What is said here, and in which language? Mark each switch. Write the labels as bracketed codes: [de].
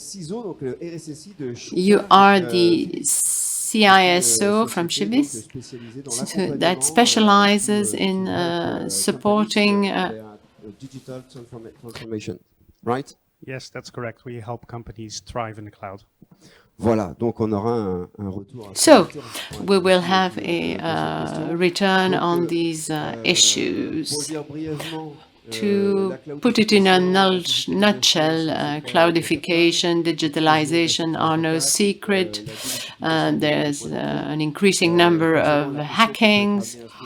[en] You are the CISO from Chibis that specializes in supporting digital transformation, right? Yes, that's correct. We help companies thrive in the cloud. [fr] Voilà, donc on aura un retour. [en] So, we will have a return on these issues. To put it in a nutshell, cloudification, digitalization are no secret. There's an increasing number of hackings.